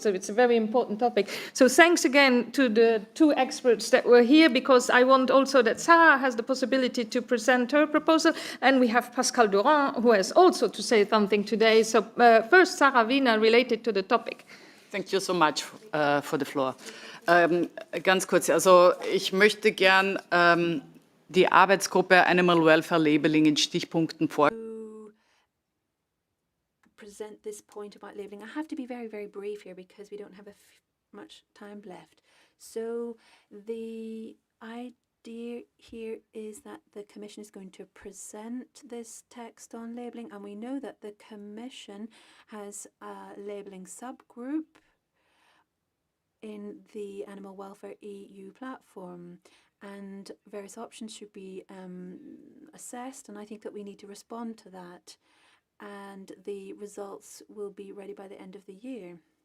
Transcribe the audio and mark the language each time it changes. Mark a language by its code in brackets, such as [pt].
[en] So it's a very important topic. So thanks again to the 2 experts that were here, because I want also that Sarah has the possibility to present her proposal, and we have Pascal Durand, who has also to say something today. So first, Sarah Wiener, related to the topic. Thank you so much for the floor. [de] Ganz kurz, also ich möchte gern die Arbeitsgruppe Animal Welfare Labeling in Stichpunkten [en] present this point about labeling. I have to be very, very brief here because we don't have much time left. So I idea here is that the Commission is going to present this text on labelling, and we know that the Commission has a labelling subgroup in the Animal Welfare EU platform, and various options should be assessed, and I think that we need to respond to that, and the results will be ready by the end of the year.